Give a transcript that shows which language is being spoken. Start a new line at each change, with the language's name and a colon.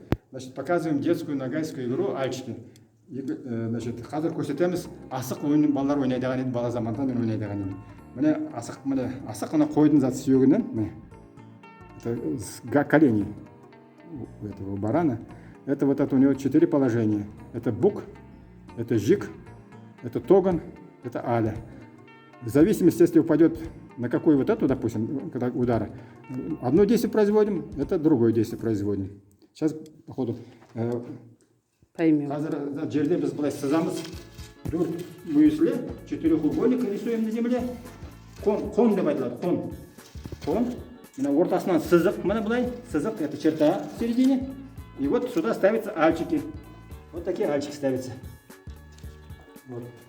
Russian: Значит, показываем детскую нагайскую игру альчики.
Kazakh: Значит, қазір көрсетеміз асық ойынын балалар ойнайдыған еді, бала заманда мен ойнайдыған едім. Міне асық мына қойдың зат сүйегінен, міне.
Russian: Это колени у этого барана. Это вот это у него 4 положения. Это бук, это жик, это тоган, это аля. В зависимости, если упадет на какой вот эту, допустим, когда удара, одно действие производим, это другое действие производим. Сейчас, походу, поймем.
Kazakh: Қазір жерде біз былай сызамыз. Мүйісле, четырехугольник рисуем на земле. Кон деп айтылады, кон. Мына ортасынан сызық, мына былай, сызық, это черта в середине.
Russian: И вот сюда ставятся альчики. Вот такие альчики ставятся. Вот.